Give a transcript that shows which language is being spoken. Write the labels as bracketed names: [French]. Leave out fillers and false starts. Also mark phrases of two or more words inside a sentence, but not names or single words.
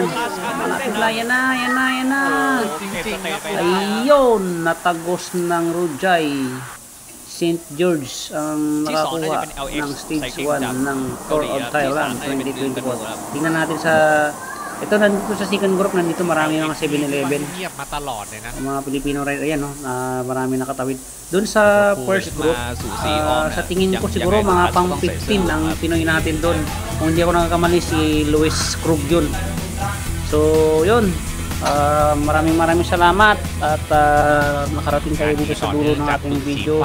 [Filipino] Malapit na, yan na. Ayun, natagos ng Rujay. St. George ang nakakuha ng stage 1 ng Tour of Thailand 2024. Tingnan natin sa... Ito, nandito sa second group, nandito marami mga 7-Eleven. [Thai] เงียบมาตลอดเลยนะ [Filipino] Mga Pilipino rider, ayan, no, marami nakatawid. Doon sa first group, sa tingin ko siguro mga pang 15 ang Pinoy natin doon. Kung hindi ako nakakamali, si Luis Krug yun. So, yun. Maraming salamat at nakarating kayo dito sa dulo ng ating video.